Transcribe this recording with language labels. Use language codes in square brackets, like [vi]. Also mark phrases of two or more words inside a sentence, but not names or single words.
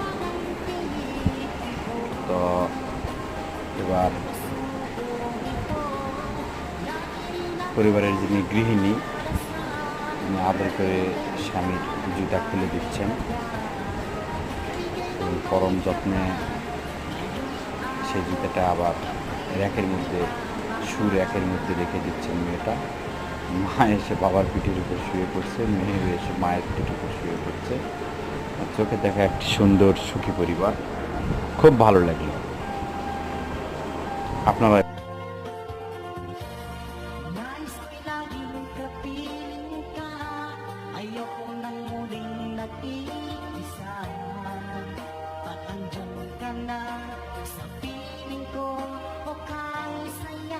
[bn] তো এবার পরিবারের যিনি গৃহিণী, তিনি আদর করে স্বামীর জুতা খুলে দিচ্ছেন এবং পরম যত্নে সেই জুতাটা আবার র্যাকের মধ্যে র্যাকের মধ্যে রেখে দিচ্ছেন মেয়েটা। মা এসে বাবার পিঠের উপর শুয়ে পড়ছে, মেয়ে এসে মায়ের পিঠের উপর শুয়ে পড়ছে। চোখে দেখা একটি সুন্দর সুখী পরিবার, খুব ভালো লাগলো। আপনারা [tl] Nais ko'y laging kapiling ka. Ayoko nang muling nag-iisa. At andyan ka na sa piling ko, o kahit saya.